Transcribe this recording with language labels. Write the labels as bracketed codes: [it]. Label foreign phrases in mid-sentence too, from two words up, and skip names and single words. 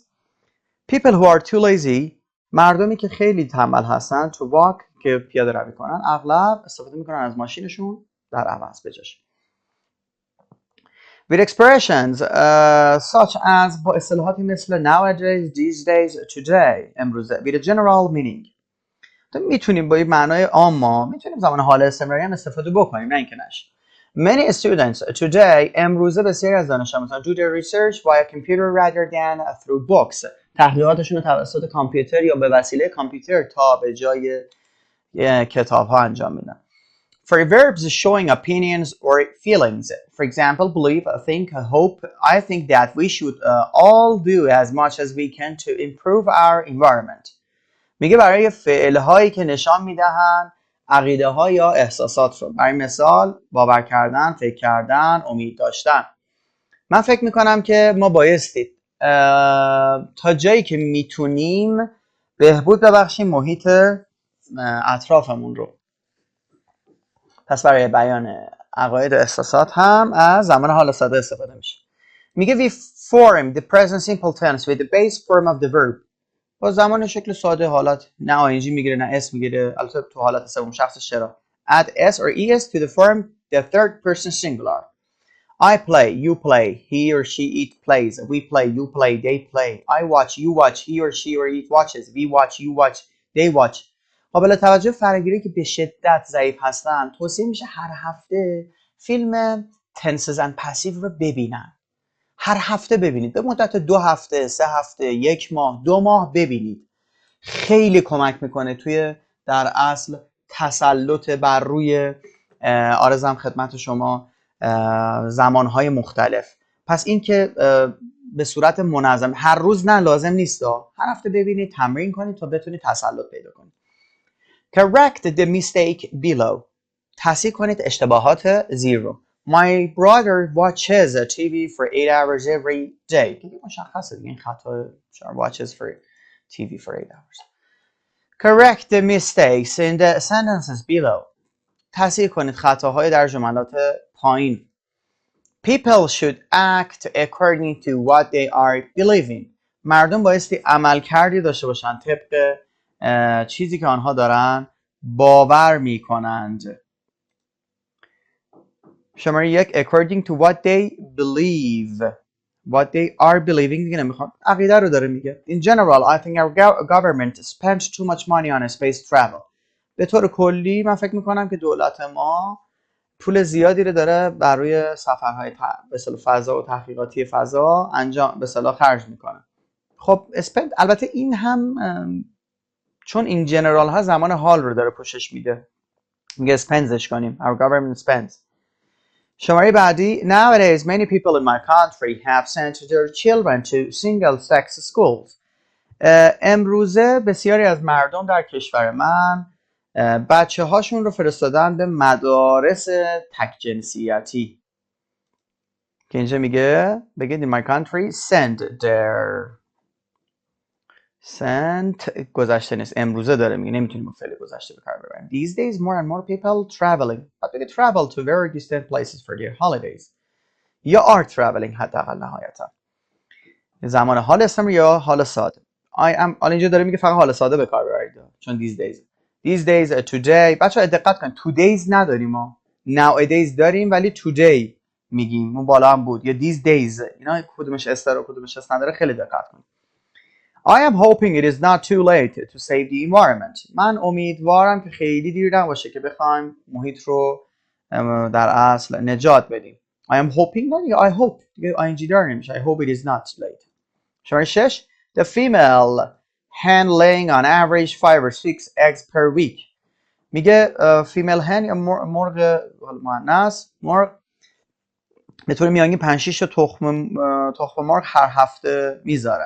[en] People who are too lazy، [fa] مردمی که خیلی تنبل هستن، [en] to walk [fa] که پیاده روی کنن، اغلب استفاده میکنن از ماشینشون در عوض بجاش. [en] With expressions such as [fa] با اصطلاحاتی مثل [en] nowadays, these days, today، امروزه. With a general meaning، [fa] میتونیم با این معنای عام میتونیم زمان حال استمراری هم استفاده بکنیم، نه اینکه نشه. [en] Many students today، [fa] امروزه بسیاری از دانش آموزان [en] do their research via computer rather than through books. [fa] تحقیقاتشون رو توسط کامپیوتر یا به وسیله کامپیوتر تا به جای کتاب ها انجام میدن. [en] For verbs showing opinions or feelings, for example, believe, think, hope, I think that we should all do as much as we can to improve our environment. [fa] میگه برای فعل‌هایی که نشان میدهن عقیده ها یا احساسات رو. برای مثال باور کردن، فکر کردن، امید داشتن. من فکر میکنم که ما بایستی تا جایی که میتونیم بهبود ببخشیم محیط اطرافمون رو. پس برای بیان عقاید و احساسات هم از زمان حال ساده استفاده میشه. [en] میگه we form the present simple tense with the base form of the verb. [fa] با زمان شکل ساده حالت نه ing میگیره نه اس میگیره، البته تو حالت سوم شخص چرا. [en] Add s or es to the form the third person singular. I play, you play, he or she it plays, we play, you play, they play, I watch, you watch, he or she or it watches, we watch, you watch, they watch. [fa] قابل توجه فراگیری که به شدت ضعیف هستن توصیه میشه هر هفته فیلم تنسز اند پسیو رو ببینن. هر هفته ببینید، به مدت 2 هفته، 3 هفته، 1 ماه، 2 ماه ببینید. خیلی کمک میکنه توی در اصل تسلط بر روی آرزم خدمت شما زمانهای مختلف. پس این که به صورت منظم هر روز نه لازم نیست، هر هفته ببینید، تمرین کنید تا بتونید تسلط پیدا کنید. [en] Correct the mistake below. [fa] تصحیح کنید اشتباهات زیر رو. [en] My brother watches TV for 8 hours every day. [fa] دیگه مشخصه دیگه این خطا [en] watches for TV for 8 hours. Correct the mistakes in the sentences below. [fa] تصحیح کنید خطاهای در جملات پایین. [en] People should act according to what they are believing. [fa] مردم بایستی عمل کردی داشته باشن طبق چیزی که آنها دارن باور میکنند. شماره یک [en] according to what they believe. What they are believing [fa] دیگه نمیخوام. عقیده رو داره میگه. [en] In general, I think our government spends too much money on space travel. [fa] به طور کلی من فکر میکنم که دولت ما پول زیادی رو داره بر روی سفرهای به اصطلاح فضا و تحقیقاتی فضا انجام به اصطلاح خرج میکنه. خب spend البته این هم چون این جنرال ها زمان حال رو داره پوشش میده. میگه spendش کنیم. [en] Our government spends. [fa] شماره بعدی [en] Nowadays many people in my country have sent their children to single-sex schools. [fa] امروزه بسیاری از مردم در کشور من بچه هاشون رو فرستادن به مدارس تک جنسیتی که اینجا میگه بگید [en] in my country send their sent [fa] گذشته نیست امروزه داره میگه نمیتونیم فعل گذشته به کار ببریم. [en] These days more and more people traveling but they travel to very distant places for their holidays. [fa] یا [en] are traveling [fa] حداقل نهایتا. زمان حال استمر یا حال ساده. [en] I am [fa] حالا اینجا داره میگه فقط حال ساده به کار ببرید چون [en] these days. These days today [fa] بچه‌ها دقت کنید today's نداریم ما. Nowadays داریم ولی today میگیم اون بالا هم بود یا [en] these days [fa] اینا کدومش است و کدومش است نداره خیلی دقت کنید. [en] I am hoping it is not too late to save the environment. [fa] من امیدوارم که خیلی دیر نباشه که بخوایم محیط رو در اصل نجات بدیم. [en] I am hoping نه I hope [fa] دیگه ing دار نمیشه. [en] I hope it is not too late. [fa] شماره 6 [en] The female hen laying on average 5 or 6 eggs per week. [fa] میگه [en] female hen [fa] یا مرغ مؤنث مرغ به طور میانگین 5 6 تا تخم مرغ هر هفته میذاره.